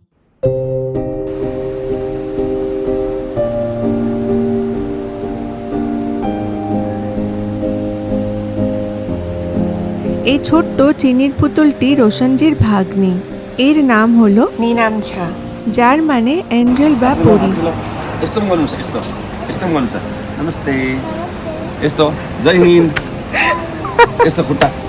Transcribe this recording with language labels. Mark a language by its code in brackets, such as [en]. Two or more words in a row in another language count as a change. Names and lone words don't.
[bn] এই ছোট্ট চিনির পুতুলটি রোশনজির ভাগ্নি। এর নাম হলো নীনামছা, যার মানে এঞ্জেল বা পরী। [ne] यस्तो पनि गर्नु छ, यस्तो यस्तो पनि गर्नु छ। नमस्ते, यस्तो जय हिन्द, यस्तो खुट्टा।